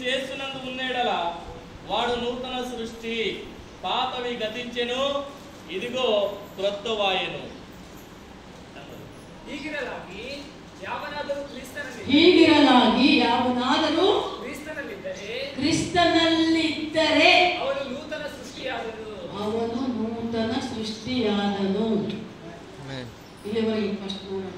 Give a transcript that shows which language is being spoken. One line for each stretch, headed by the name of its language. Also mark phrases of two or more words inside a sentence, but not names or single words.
Telugu: యేసునందు ఉన్నేడల వాడు నూతన సృష్టి, పాతవి గతించెను, ఇదిగో క్రొత్తవాయెను.
Kannada: ಹೀಗಿರಲಾಗಿ ಯಾವನಾದರೂ ಕ್ರಿಸ್ತನಲ್ಲಿದ್ದರೆ ಅವನು ನೂತನ ಸೃಷ್ಟಿಯಾದನು. ಇಲ್ಲಿವರೆಗೆ ಫಸ್ಟ್ ನೋಡೋಣ.